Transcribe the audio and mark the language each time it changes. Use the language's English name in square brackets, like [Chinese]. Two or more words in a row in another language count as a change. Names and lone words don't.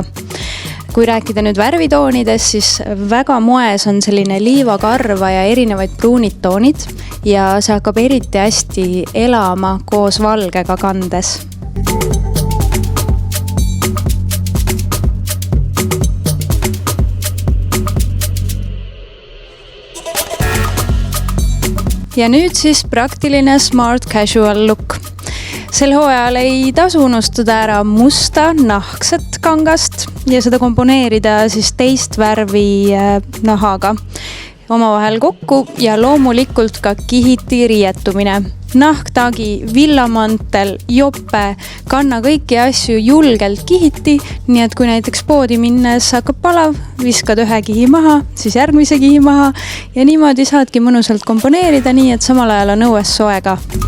[Estonian] Kui rääkida nüüd värvitoonidest, siis väga moes on selline liivakarva ja erinevaid pruunid toonid ja see hakkab eriti hästi elama koos valgega kandes. Ja nüüd siis praktiline [English] smart casual look. [Estonian] Sel hooajal ei tasu unustada ära musta nahkset kangast ja seda komponeerida siis teist värvi nahaga omavahel kokku ja loomulikult ka kihiti riietumine. Nahktagi, villamantel, jope, kanna kõiki asju julgelt kihiti, nii et kui näiteks poodi minnes hakkab palav, viskad ühe kihi maha, siis järgmise kihi maha ja niimoodi saadki mõnusalt komponeerida nii, et samal ajal on õues soe ka.